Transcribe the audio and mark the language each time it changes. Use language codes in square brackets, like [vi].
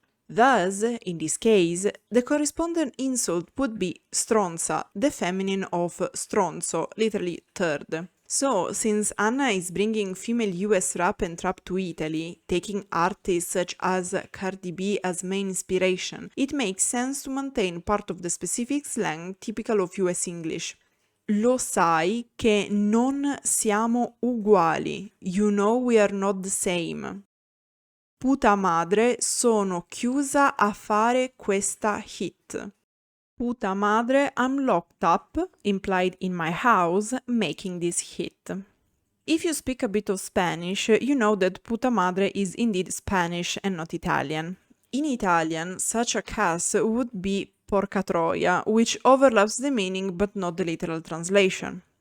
[en] Thus, in this case, the corresponding insult would be stronza, the feminine of stronzo, literally turd. So, since Anna is bringing female US rap and trap to Italy, taking artists such as Cardi B as main inspiration, it makes sense to maintain part of the specific slang typical of US English. [it] Lo sai che non siamo uguali. [en] You know we are not the same. [es] Puta madre, [it] sono chiusa a fare questa hit. [es] Puta madre, [en] I'm locked up, implied in my house, making this hit. If you speak a bit of Spanish, you know that puta madre is indeed Spanish and not Italian. In Italian, such a case would be porca troia, which overlaps the meaning but not the literal translation.